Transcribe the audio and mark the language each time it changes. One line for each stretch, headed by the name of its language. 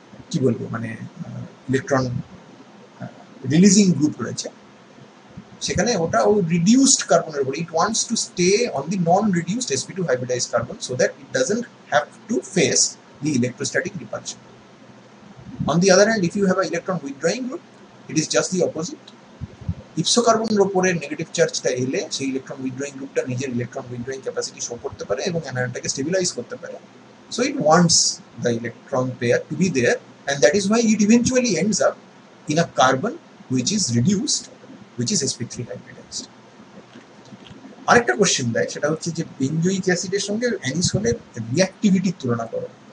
Bangla: কি বলবো মানে ইলেকট্রন রিলিজিং গ্রুপ রয়েছে, সেখানে ওটা ও রিডিউসড কার্বনের উপরে,
English: It wants to stay on the non reduced sp2 hybridized carbon so that it doesn't have to face the electrostatic repulsion. On the other hand, if you have an electron withdrawing group, it is just the opposite.
Bangla: ইপসো কার্বনের উপরে negative চার্জটা এলে সেই electron withdrawing গ্রুপটা নিজের electron withdrawing capacity show করতে পারে এবং অ্যানায়নটাকে স্টেবিলাইজ করতে পারে,
English: so it wants the electron pair to be there, and that is why it eventually ends up in a carbon which is reduced, which is sp3 hybridized.
Bangla: আরেকটা question দেয়, সেটা হচ্ছে যে বেঞ্জোইক অ্যাসিডের সঙ্গে অ্যানিসোলের রিঅ্যাক্টিভিটির তুলনা করো।